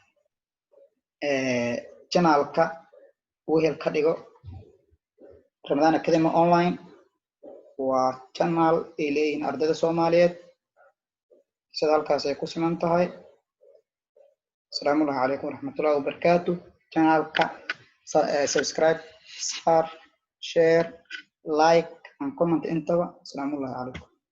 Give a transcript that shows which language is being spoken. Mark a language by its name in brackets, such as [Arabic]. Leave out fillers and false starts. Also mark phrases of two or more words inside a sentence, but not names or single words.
[Somali] channelka wehel ka dhigo Ramadan Academy online waa channel ay leeyihiin ardayda Soomaaliyeed sida halkaas ay ku siman tahay [Arabic] السلام عليكم ورحمة الله وبركاته [Somali] channelka [English] subscribe share like and comment [Somali] intaba [Arabic] السلام عليكم